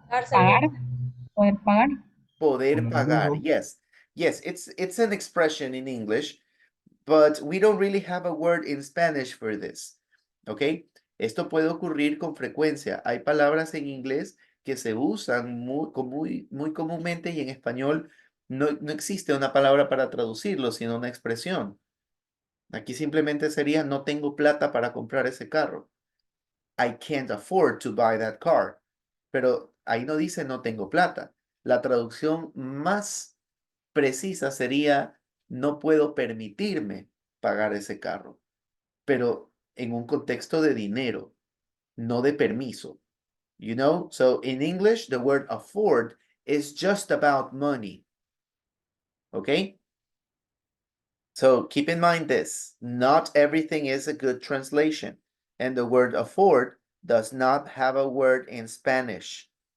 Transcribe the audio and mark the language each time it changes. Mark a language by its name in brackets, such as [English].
[Spanish] Pagar. Poder pagar. Poder pagar. [English] Yes. Yes, it's an expression in English, but we don't really have a word in Spanish for this. ¿Ok? [Spanish] Esto puede ocurrir con frecuencia. Hay palabras en inglés que se usan muy comúnmente y en español no existe una palabra para traducirlo, sino una expresión. Aquí simplemente sería no tengo plata para comprar ese carro. [English] I can't afford to buy that car. [Spanish] Pero ahí no dice no tengo plata. La traducción más precisa sería no puedo permitirme pagar ese carro, pero en un contexto de dinero, no de permiso. [English] You know, so in English, the word afford is just about money. Okay? So keep in mind this, not everything is a good translation, and the word afford does not have a word in Spanish.